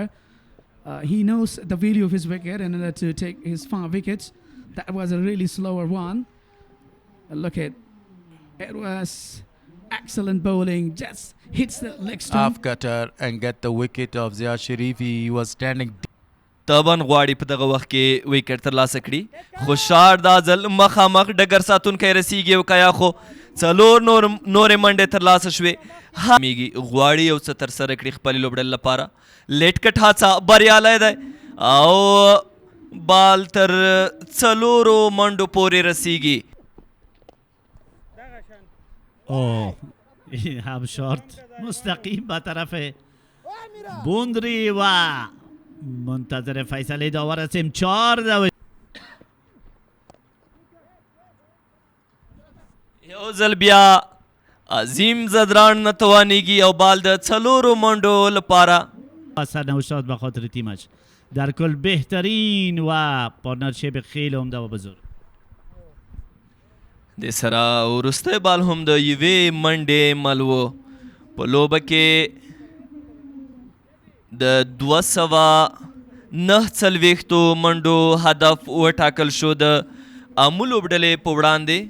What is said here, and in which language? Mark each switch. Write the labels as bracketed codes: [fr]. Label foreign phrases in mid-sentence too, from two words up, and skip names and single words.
[en] He knows the value of his wicket in order to take his 5 wickets. That was a really slower one. Look at it was excellent bowling. Just hits the leg stump. Half cutter and get the wicket of Zia Sharifi. He was standing. [ps] تبن غواړي په دغه وخت کې ویکټ ترلاسه کړي خو شاټ دا ځل مخامخ ډګر ساتونکی رسیږي او کیا خو څلور نورې منډې ترلاسه شوې میږي غواړي یو څه ترسره کړي خپلې لوبډلې لپاره [en] late cut [ps] هڅه بریالی دی او بال تر څلورو منډو پورې رسیږي [fa] این هم شارت مستقیم به طرف بوندری و منتظر فیصله داور هستیم 4 [ps] یو ځل بیا عظیم زدران نتوانیږي او بال د څلورو منډو لپاره [fa] سرنوشت به خاطر تیمش در کل بهترین و پارتنرشیپ خیلی عمده و بزرگ [ps] د سره وروستی بال هم د یوې منډې مل و په لوبه کې د 249 منډو هدف وټاکل شو د امو لوبډلې په وړاندې